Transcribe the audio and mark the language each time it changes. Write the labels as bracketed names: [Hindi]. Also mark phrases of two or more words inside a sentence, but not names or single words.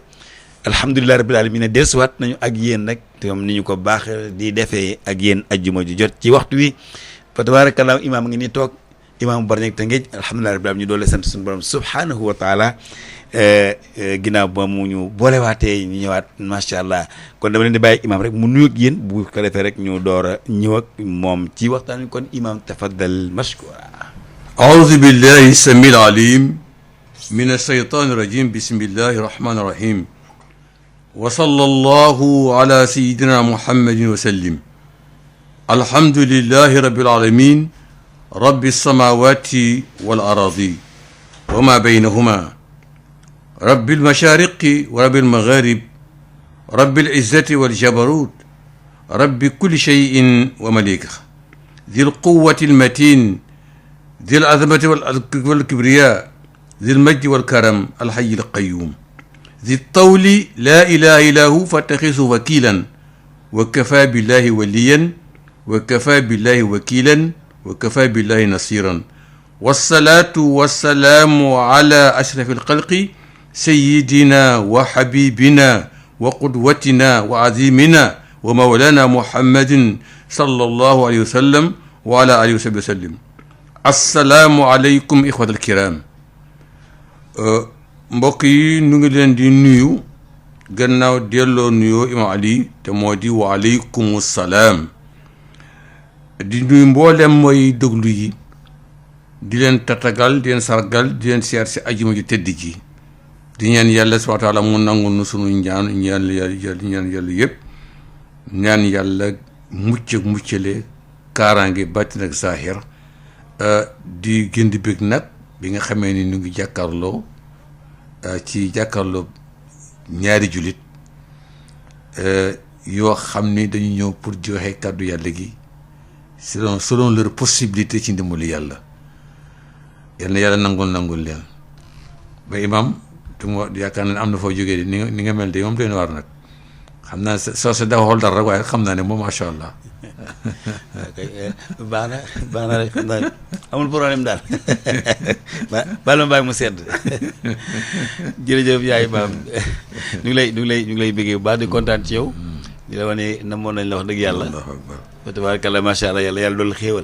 [Arabic] الحمد لله رب العالمين [Wolof] ne dellusiwaat nañu ak yéen nag te moom ni ñu ko baax di defee ak yéen ajjuma ju jot ci waxtu wi fa tabarakallah imaam ngi ni toog imaamu Bargny Tëngéej [Arabic] الحمد لله رب العالمين [Wolof] ñu doole sant suñu borom [Arabic] سبحانه وتعالى [Wolof] ginnaaw ba mu ñu boolewaatee ñu ñëwaat [Arabic] ما شاء الله [Wolof] kon dama leen di bàyyi imaam rek mu nuyu ak yéen bu ko defee rek ñu door a ñëw ak moom ci waxtaan wi kon imaam [Arabic] تفضل مشكورا. أعوذ بالله السميع العليم من الشيطان الرجيم بسم الله الرحمن الرحيم وصلى الله على سيدنا محمد وسلم. الحمد لله رب العالمين رب السماوات والأرض وما بينهما رب المشارق ورب المغارب رب العزة والجبروت رب كل شيء ومالك ذي القوة المتين ذي العظمة والكبرياء ذي المجد والكرم الحي القيوم ذي الطول لا إله إلا هو فاتخذه وكيلا وكفى بالله وليا وكفى بالله وكيلا وكفى بالله نصيرا والصلاة والسلام على أشرف الخلق سيدنا وحبيبنا وقدوتنا وعظيمنا ومولانا محمد صلى الله عليه وسلم وعلى آله وصحبه وسلم. السلام عليكم إخوة الكرام. [Wolof] mbokk yi nu ngi leen di nuyu gannaaw delloo nuyoo Imam Ali te moo di [Arabic] وعليكم السلام [Wolof] di nuyu mboolem mooy déglu yi di leen tatagal di leen sargal di leen seet si ajuma ju tëdd ji di ñaan yàlla [Arabic] سبحانه وتعالى [Wolof] mu nangul nu sunu ñaan yàlla yëpp ñaan yàlla muccale kaaraange bàttin ak zahir di gën di bëgg nag bi nga xamee ni nu ngi jàkkaarloo ci jàkkaarloo ñaari jullit yoo xam ni dañu ñëw pour joxe kàddu yàlla gi [French] selon leur possibilité [Wolof] ci ndimbalu yàlla yal na yàlla nangul leen ba imam te mu yaakaar naa ne am na foo jógee ni nga mel de moom doy na war nag xam naa soo sa dafa xool dara rek waaye xam naa ne moom [Arabic] ما شاء الله. [Wolof] baax na rek xam naa amul problème daal baal ma bàyyi mu sedd jërëjëf yaay maam ñu ngi lay bëggee bu baax di kontaan ci yow di la wane namoon nañ la wax dëgg yàlla fa tabarakallah [Arabic] ما شاء الله [Wolof] yàlla dool xéewal.